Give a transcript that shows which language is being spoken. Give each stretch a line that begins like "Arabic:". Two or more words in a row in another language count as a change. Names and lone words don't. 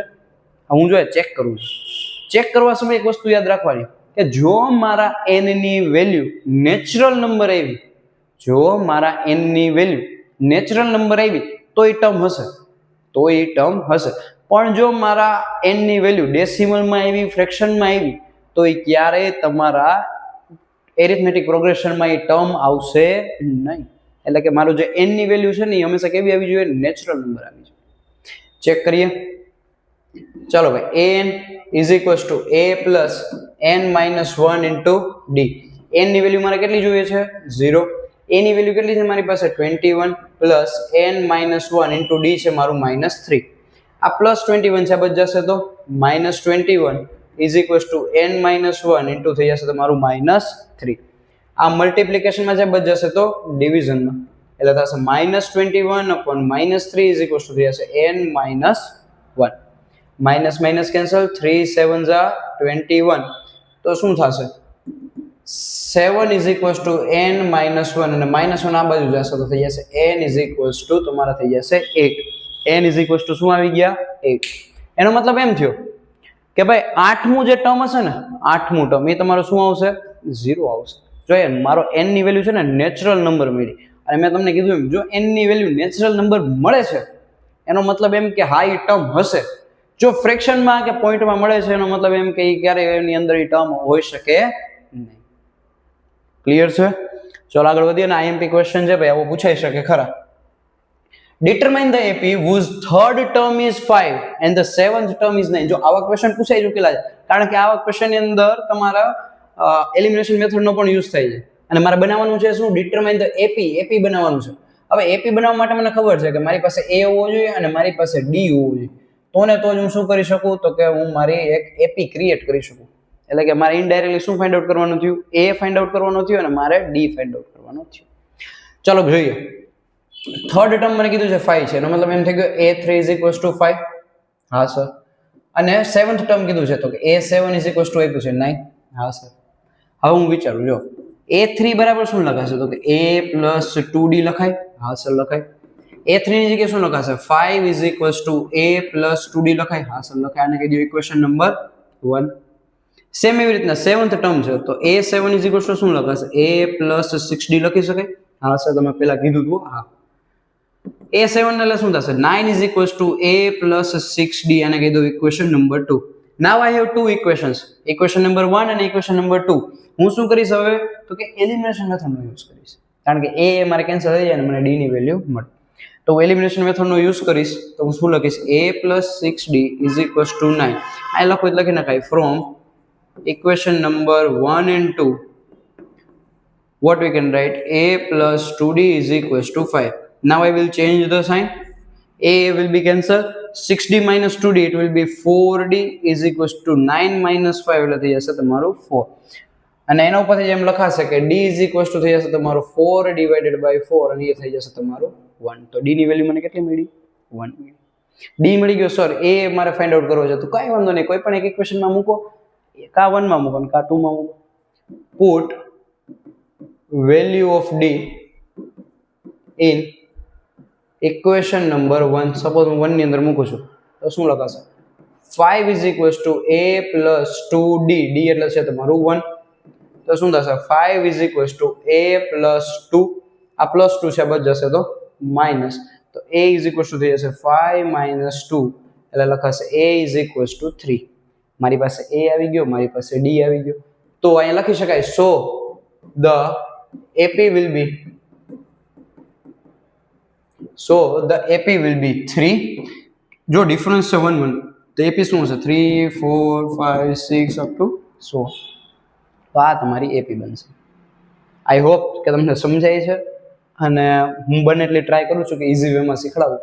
Gujarati: હું જો ચેક કરું છું, ચેક કરવા સમયે એક વસ્તુ યાદ રાખવાની કે જો મારા n ની વેલ્યુ
English: natural number
Gujarati: આવી, જો મારા n ની વેલ્યુ
English: natural number
Gujarati: આવી તો એ ટર્મ હશે, પણ જો મારા n ની વેલ્યુ ડેસિમલમાં આવી, ફ્રેક્શનમાં આવી તો એ ક્યારેય તમારા
English: arithmetic progressionમાં
Gujarati: એ ટર્મ આવશે નહીં. એટલે કે મારું જે n ની વેલ્યુ છે ને એ હંમેશા કેવી આવી જોઈએ?
English: natural number
Gujarati: આવી જોઈએ. ચેક કરીએ. ચાલો ભાઈ,
English: an is equals to a plus n minus 1 into d.
Gujarati: n ની વેલ્યુ મારે કેટલી જોઈએ છે? 0. a ની વેલ્યુ કેટલી છે મારી પાસે?
English: 21 plus n minus 1 into d
Gujarati: છે મારું
English: -3.
Gujarati: આ પ્લસ 21 છે, બચ જશે તો -21
English: is equals to n minus 1 into
Gujarati: થઈ જશે તમારું -3. આ મલ્ટીપ્લિકેશનમાં છે, બચ જશે તો ડિવિઝનમાં, એટલે થશે
English: -21 upon -3 is equals to
Gujarati: થઈ જશે
English: n minus 1. minus minus cancel, 3 7 21.
Gujarati: તો શું થશે?
English: 7 is equals to n minus 1
Gujarati: અને -1 આ બાજુ જશે તો થઈ જશે
English: n is equals to
Gujarati: તમારા થઈ જશે 8.
English: n is equals to
Gujarati: શું આવી ગયા?
English: 8.
Gujarati: એનો મતલબ એમ થયો કે ભાઈ 8મું જે ટર્મ હશે ને, 8મું ટર્મ એ તમારો શું આવશે? 0 આવશે. જોઈએ મારો n ની વેલ્યુ છે ને
English: natural number
Gujarati: મળી, અને મેં તમને કીધું એમ જો n ની વેલ્યુ
English: natural number
Gujarati: મળે છે એનો મતલબ એમ કે હા એ ટર્મ હશે. જો ફ્રેક્શનમાં કે પોઈન્ટમાં મળે છે એનો મતલબ એમ કે ક્યારેય એની અંદર એ ટર્મ હોઈ શકે નહીં. ક્લિયર છે? ચલો આગળ વધીએ ને.
English: IMP question
Gujarati: છે ભાઈ, આવો પૂછાઈ શકે ખરા.
English: determine the AP whose third term is 5 and the seventh term is 9.
Gujarati: જો આવા ક્વેશ્ચન પૂછાઈ ચૂકેલા છે, કારણ કે આવા ક્વેશ્ચન ની અંદર તમારા
English: elimination methodનો
Gujarati: પણ યુઝ થાય છે, અને મારે બનાવવાનું છે શું?
English: determine the AP
Gujarati: બનાવવાનું છે. હવે એપી બનાવવા માટે મને ખબર છે કે મારી પાસે a હોવો જોઈએ અને મારી પાસે d હોવો જોઈએ. તો જ હું શું કરી શકું તો કે હું મારી એક
English: AP create
Gujarati: કરી શકું. એટલે કે મારે ઇનડાયરેક્ટલી શું
English: find out
Gujarati: કરવાનું થયું? a
English: find out
Gujarati: કરવાનું થયું અને મારે d
English: find out
Gujarati: કરવાનું થયું. ચાલો જોઈએ.
English: third term
Gujarati: મને કીધું છે 5 છે, એનો મતલબ એમ થઈ ગયો
English: a3 is equals to 5.
Gujarati: હા સર. અને
English: seventh term
Gujarati: કીધું છે તો કે
English: a7 is equals to
Gujarati: આપ્યું છે 9. હા સર. હવે હું વિચારું, જો a3 બરાબર શું લખાશે તો કે
English: a plus 2d
Gujarati: લખાય. હા સર લખાય. a3 ની જગ્યાએ શું લખાશે?
English: 5 is equals to a plus 2d
Gujarati: લખાય. હા સર લખાય. આને કહી દો
English: equation number 1.
Gujarati: સેમ એવી રીતના
English: seventh term
Gujarati: છે તો
English: a7 is equals to
Gujarati: શું લખાશે?
English: a plus 6d
Gujarati: લખી શકાય. હા સર તમે પહેલા કીધું હતું. હા.
English: a7
Gujarati: એટલે શું થશે?
English: 9 is equals to a plus 6d.
Gujarati: આને કહી દો
English: equation number 2. Now I have two equations, equation number 1 અને equation number 2.
Gujarati: હું શું કરીશ હવે તો કે
English: elimination methodનો
Gujarati: યુઝ કરીશ, કારણ કે a મારે કેન્સલ થઈ જાય અને મને d ની વેલ્યુ મળે. તો
English: elimination methodનો
Gujarati: યુઝ કરીશ તો હું શું લખીશ?
English: a plus 6d is equals to 9.
Gujarati: આ લખો એટલે લખી નખાય
English: ફ્રોમ equation number 1 and 2 what we can write? a plus 2d is equals to 5. Now I will change the sign. a will be cancelled, 6d minus 2d it will be 4d is equals to 9 minus 5
Gujarati: એટલે થઈ જશે તમારું
English: 4.
Gujarati: અને એના ઉપરથી જેમ લખાશે કે
English: d is equals to
Gujarati: થઈ જશે તમારું
English: 4 divided by 4
Gujarati: અને એ થઈ જશે તમારું 1. તો d ની વેલ્યુ મને કેટલી મળી? 1 મળી. d મળી ગયો. સર a મારે
English: find out
Gujarati: કરવો છે તો કાંઈ વાંધો નહીં, કોઈ પણ એક ઇક્વેશનમાં મૂકો, કા 1 માં મૂકો કા 2 માં મૂકો.
English: put value of d in equation number 1.
Gujarati: સપોઝ હું 1 ની અંદર મૂકું છું તો શું લખાશે?
English: 5 is equals to a plus 2d.
Gujarati: d એટલે છે તમારું 1. તો શું થશે?
English: 5 is equals to a plus 2.
Gujarati: આ પ્લસ 2 છે, બચ જશે તો માઇનસ. તો
English: a is equals to
Gujarati: થઈ જશે
English: 5 minus 2
Gujarati: એટલે લખાશે
English: a is equals to 3.
Gujarati: મારી પાસે a આવી ગયો, મારી પાસે d આવી ગયો. તો અહીંયા લખી શકાય
English: so the AP will be 3.
Gujarati: જો ડિફરન્સ છે 1 1 તો AP શું હશે? 3 4 5 6
English: up to
Gujarati: 100. તો આ તમારી AP બનશે.
English: I hope
Gujarati: કે તમને સમજાય છે. અને હું બને એટલી ટ્રાય કરું છું કે
English: easy wayમાં
Gujarati: શીખડાવું.